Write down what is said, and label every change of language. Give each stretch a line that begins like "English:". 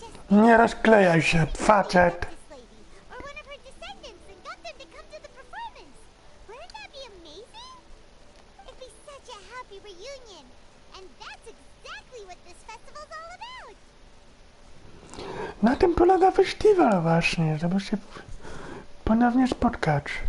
Polish: Nie rozklejaj się, facet.
English: This lady, or one of her descendants, and got them to come to the performance. Wouldn't that be amazing? It'd be such a happy reunion. And that's exactly what this festival's all about.
Polish: Na tym polega festiwal właśnie, żeby się ponownie spotkać.